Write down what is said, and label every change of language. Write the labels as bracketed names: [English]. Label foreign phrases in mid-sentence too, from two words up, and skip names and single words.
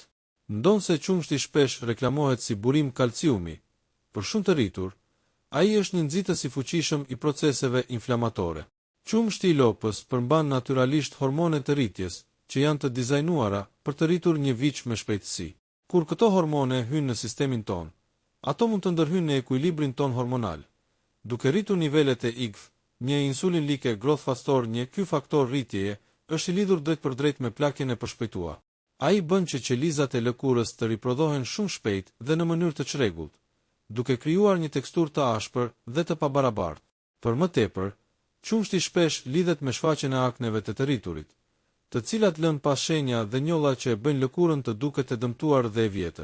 [Albanian] Ndonse qumshti shpesh reklamohet si burim kalciumi, për shumë të rritur, ai është një nxitës i fuqishëm i proceseve inflamatore. Qumshti i lopës përmban natyralisht hormone të rritjes, që janë të dizajnuara për të rritur një viç me shpejtësi. Kur këto hormone hyjnë në sistemin ton, ato mund të ndërhyjnë në ekuilibrin ton hormonal. Duke rritur nivelet e IGF, një [English] insulin like growth factor, [Albanian] ky faktor rritjeje është i lidhur drejt për drejt me plakjen e përshpejtuar. Ai bën që qelizat e lëkurës të riprodhohen shumë shpejt dhe në mënyrë të çrregullt, duke krijuar një teksturë të ashpër dhe të pabarabartë. Për më tepër, qumshti shpesh lidhet me shfaqjen e akneve të rriturit, të cilat lën pas shenja dhe njolla që e bëjnë lëkurën të duket e dëmtuar dhe e vjetër.